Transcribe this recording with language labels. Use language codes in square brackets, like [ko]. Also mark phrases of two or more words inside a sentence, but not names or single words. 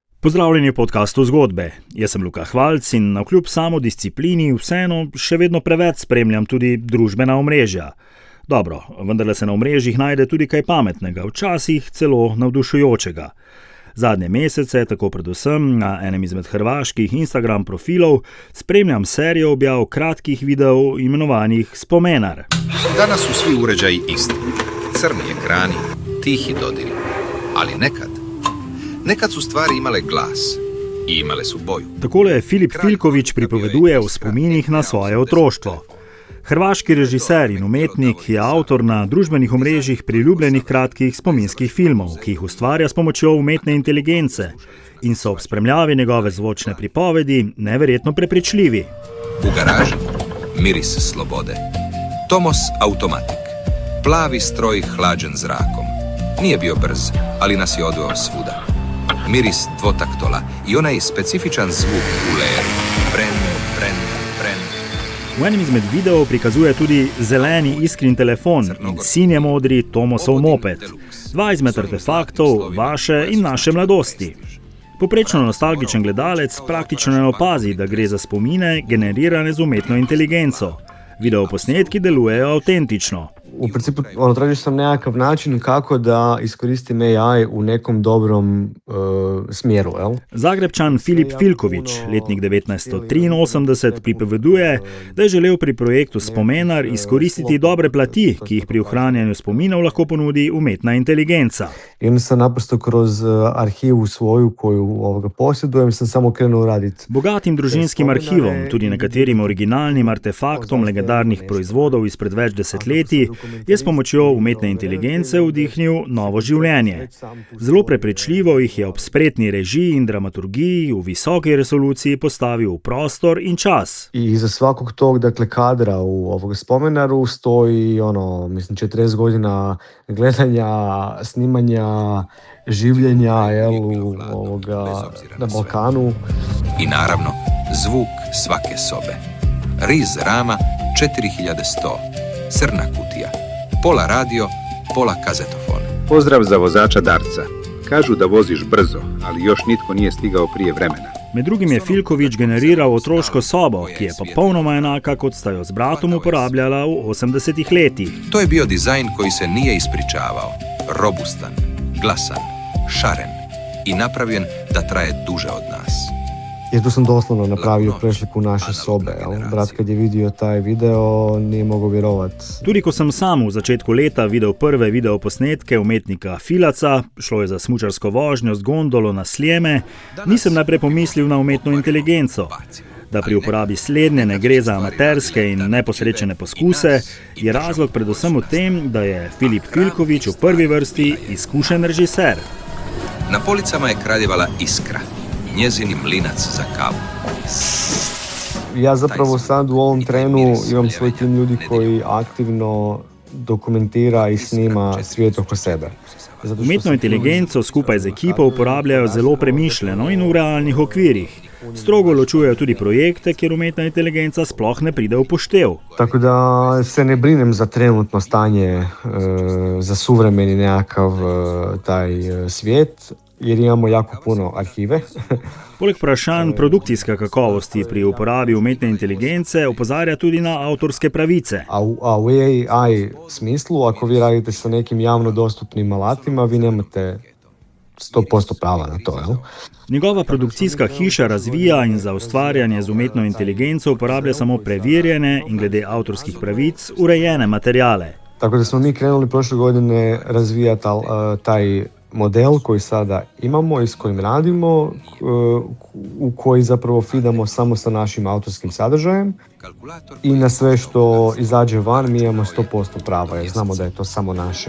[sl] Pozdravljeni v podcastu Zgodbe. Jaz sem Luka Hvalc in navkljub samodisciplini vseeno še vedno preveč spremljam tudi družbena omrežja. Dobro, vendarle se na omrežjih najde tudi kaj pametnega, včasih celo navdušujočega. Zadnje mesece, tako predvsem na enem izmed hrvaških Instagram profilov, spremljam serijo objav kratkih videov imenovanih Spomenar. [hr] Danas su svi uređaji isti. Crni ekrani, tihi dodiri. Ali Nekad su stvari imale glas i imale su boju. [sl] Takole Filip Filković pripoveduje o spominih na svoje otroštvo. Hrvaški režiser in umetnik je avtor na družbenih omrežjih priljubljenih kratkih spominskih filmov, ki jih ustvarja s pomočjo umetne inteligence in so ob spremljavi njegove zvočne pripovedi neverjetno prepričljivi. [hr] U garaži miris slobode. Tomos automatik. Plavi stroj hlađen zrakom. Nije bio brz, ali nas je odveo svuda. Miris dvotaktola i onaj specifičan zvuk u leri. Bren. [sl] V enem izmed videov prikazuje tudi zeleni Iskrin telefon in sinje modri Tomosov moped. Dva izmed artefaktov vaše in naše mladosti. Poprečno nostalgičen gledalec praktično ne opazi, da gre za spomine generirane z umetno inteligenco. Videoposnetki delujejo avtentično. [hr] U principu tražio sam nekakav način kako da iskoristim AI u nekom dobrom smjeru. [sl] Zagrebčan Filip Filković, letnik 1983, pripoveduje, da je želel pri projektu Spomenar izkoristiti dobre plati, ki jih pri ohranjanju spominov lahko ponudi umetna inteligenca. [hr] I onda sam naprosto kroz arhivu svoju koju posjedujem sam samo krenuo raditi. [sl] Bogatim družinskim arhivom, tudi nekaterim originalnim artefaktom legendarnih proizvodov izpred več desetletij, je s pomočjo umetne inteligence vdihnil novo življenje. Zelo prepričljivo jih je ob spretni režiji in dramaturgiji v visoki resoluciji postavil v prostor in čas. [hr] I iza svakog tog kadra u Spomenaru stoji 40 godina gledanja, snimanja, življenja na Balkanu. I naravno, zvuk svake sobe. Riz rama 4100. Crna kutija. Pola radio, pola kazetofon. Pozdrav za vozača Darca. Kažu da voziš brzo, ali još nitko nije stigao prije vremena. [sl] Med drugim je Filković generiral otroško sobo, ki je popolnoma enaka, kot sta jo s bratom uporabljala v 80-ih letih. [hr] To je bio dizajn koji se nije ispričavao. Robustan, glasan, šaren i napravljen da traje duže od nas. Jer tu sam doslovno napravio presliku naše sobe. Brat kad je vidio taj video nije mogao vjerovati. [sl] Tudi ko sem sam v začetku leta videl prve videoposnetke umetnika Filaca, šlo je za smučarsko vožnjo z gondolo na Sljeme, nisem najprej pomislil na umetno inteligenco. Da pri uporabi slednje ne gre za amaterske in neposrečene poskuse, je razlog predvsem v tem, da je Filip Filković v prvi vrsti izkušen režiser. [hr] Na policama je kraljevala Iskra. Njezini mlinac za kavu. Ja zapravo sad u ovom trenu imam svoj tim ljudi koji aktivno dokumentira i snima svijet oko sebe. [sl] Umetno inteligenco skupaj z ekipo uporabljajo zelo premišljeno in v realnih okvirih. Strogo ločujejo tudi projekte, kjer umetna inteligenca sploh ne pride v poštev. [hr] Tako da se ne brinem za trenutno stanje, za suvremeni nekakav taj svijet, jer imamo jako puno arhive. [sl] Poleg vprašanj produkcijske kakovosti pri uporabi umetne inteligence opozarja tudi na avtorske pravice. [hr] A u AI smislu, ako vi radite sa nekim javno dostupnim alatima, vi nemate 100% prava na to, jel? [sl] Njegova produkcijska hiša razvija in za ustvarjanje z umetno inteligenco uporablja samo preverjene in glede avtorskih pravic urejene materijale. [hr] Tako da smo mi krenuli prošle godine razvijati taj model koji sada imamo i s kojim radimo, u koji zapravo feedamo samo sa našim autorskim sadržajem i na sve što izađe van mi imamo 100% prava jer znamo da je to samo naše.